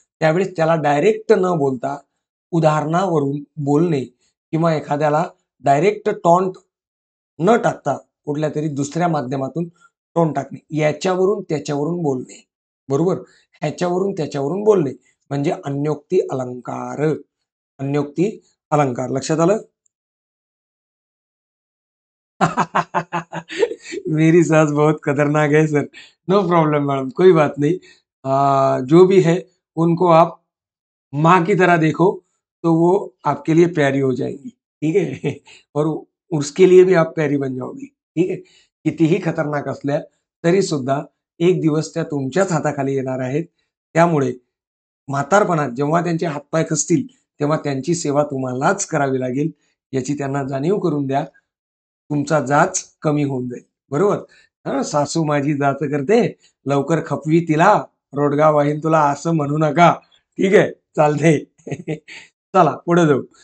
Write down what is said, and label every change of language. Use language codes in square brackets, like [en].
[mr] त्यावेळेस त्याला डायरेक्ट न बोलता उदाहरणावरून बोलणे किंवा एखाद्याला डायरेक्ट टॉन्ट न टाकता कुठल्या तरी दुसऱ्या माध्यमातून टोन टाकणे, याच्यावरून त्याच्यावरून बोलणे, बरोबर. ह्याच्यावरून त्याच्यावरून बोलणे म्हणजे अन्योक्ती अलंकार. अन्योक्ती अलंकार लक्षात आलं? [hi] मेरी सास बहुत खतरनाक है सर। नो प्रॉब्लम मैडम, कोई बात नहीं। जो भी है उनको आप माँ की तरह देखो, तो वो आपके लिए प्यारी हो जाएंगी, ठीक है? और उसके लिए भी आप प्यारी बन जाओगी, [mr] ठीक आहे? कितीही खतरनाक असल्या तरी सुद्धा एक दिवस त्या तुमच्याच हाताखाली येणार आहेत. त्यामुळे म्हातारपणात जेव्हा त्यांचे हातपाय खचतील, तेव्हा त्यांची सेवा तुम्हालाच करावी लागेल, याची त्यांना जाणीव करून द्या. तुमचा जाच कमी होऊन जाईल. बरोबर? हं, सासू माझी जाच करते, लवकर खपवी तिला, रोडगा वाहीन तुला असं म्हणू नका. ठीक आहे? चालतंय. चला पुढे जाऊ.